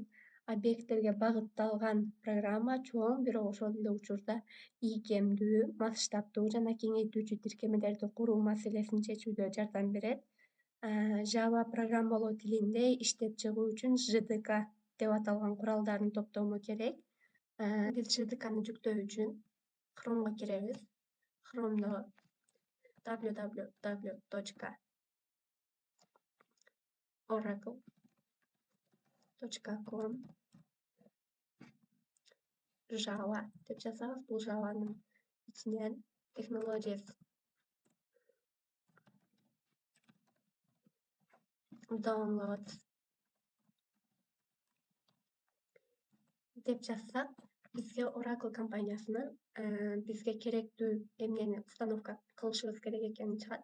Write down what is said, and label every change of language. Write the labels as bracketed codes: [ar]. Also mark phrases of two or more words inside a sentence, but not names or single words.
[ky] Объекттерге багытталган программа чоң, бирок ошол эле учурда ийкемдүү, масштабдуу жана кеңейтүүчү тиркемелерди куруу маселесин чечүүдө жардам берет. Java программалоо тилинде иштеп чыгуу үчүн JDK деп аталган куралдардын топтому керек. Биз JDKны жүктөө үчүн Chrome'го киребиз. Chrome'до www.oracle.com Java деп жазабыз. Бул Java'нын ичинен [en] Technologies Downloads [ky] деп жазсак, бизге Oracle компаниясынан бизге керектүү эмнени установка кылышыбыз керек экени чыгат.